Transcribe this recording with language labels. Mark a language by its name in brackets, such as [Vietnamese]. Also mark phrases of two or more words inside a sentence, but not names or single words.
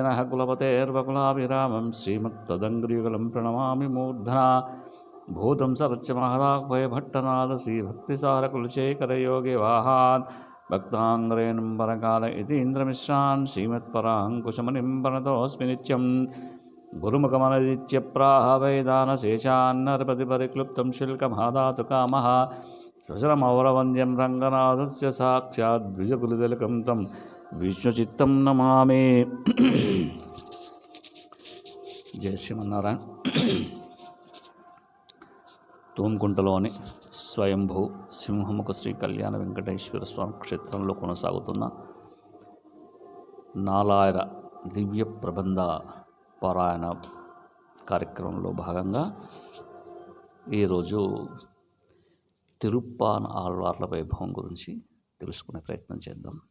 [Sanskrit] नः कुलपतेर्वकुलाभिरामं श्रीमत्तदङ्घ्रियुगलं प्रणमामि मूर्धना भूतं सरच्च महदाह्वयभट्टनाद श्रीभक्तिसारकुलशेखरयोगिवाहान् भक्ताङ्ग्रेणं परकाल इतीन्द्रमिश्रान् श्रीमत्पराङ्कुशमुनिं प्रणतोऽस्मि नित्यं गुरुमुखमनदित्य प्राह वैदानशेषान्नरपतिपरिक्लुप्तं शुल्कमादातु कामः श्वशरमौरवन्द्यं रङ्गनाथस्य साक्षात् द्विजकुलतिलकं तं विष्णुचित्तं नमामि। [Telugu] జయ శ్రీమన్నారాయణ. తూమ్కుంటలోని స్వయంభూ సింహముఖ శ్రీ కళ్యాణ వెంకటేశ్వర స్వామి క్షేత్రంలో కొనసాగుతున్న నాలాయిర దివ్య ప్రబంధ పారాయణ కార్యక్రమంలో భాగంగా ఈరోజు తిరుప్పాన్ ఆళ్వార్ల వైభవం గురించి తెలుసుకునే ప్రయత్నం చేద్దాం.